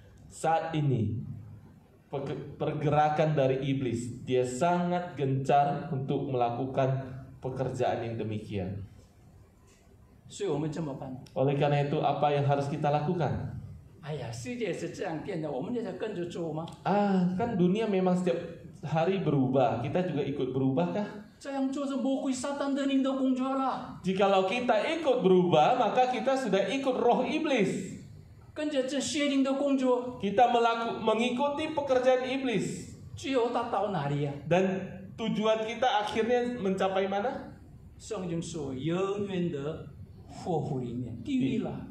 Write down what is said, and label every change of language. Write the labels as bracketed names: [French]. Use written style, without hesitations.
[Indonesian] Saat ini pergerakan dari iblis, dia sangat gencar untuk melakukan pekerjaan yang demikian. [Chinese] 所以我们怎么办？ [Indonesian] Oleh karena itu, apa yang harus kita lakukan? [Chinese] 哎呀，世界是这样变的，我们就在跟着做吗？ [Indonesian] Kan dunia memang setiap hari berubah, kita juga ikut berubahkah? [Chinese] 这样做是魔鬼撒旦的灵的工作了。 [Indonesian] Jikalau kita ikut berubah, maka kita sudah ikut roh iblis. [Chinese] 跟着这邪灵的工作， [Indonesian] Kita mengikuti pekerjaan iblis. [Chinese] 最后他到哪里呀、 [Indonesian] Dan tujuan kita akhirnya mencapai mana? [Chinese] 圣经说永远的火湖里面，地狱了。